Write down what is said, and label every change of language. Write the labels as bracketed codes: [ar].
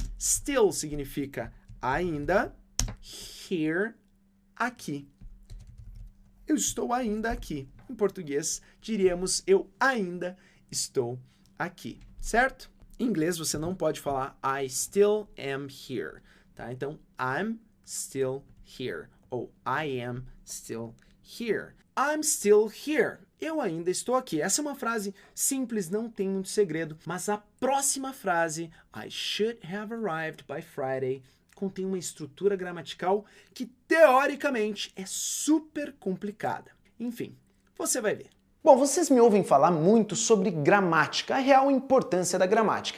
[pt] Still significa ainda. Here, aqui. Eu estou ainda aqui. Em português, diríamos eu ainda estou aqui, certo? Em inglês, você não pode falar [en] I still am here, [pt] tá? Então, [en] I'm still here, ou I am still here. I'm still here. [pt] Eu ainda estou aqui. Essa é uma frase simples, não tem muito segredo, mas a próxima frase, [en] I should have arrived by Friday, [pt] contém uma estrutura gramatical que, teoricamente, é super complicada. Enfim, você vai ver. Bom, vocês me ouvem falar muito sobre gramática, a real importância da gramática.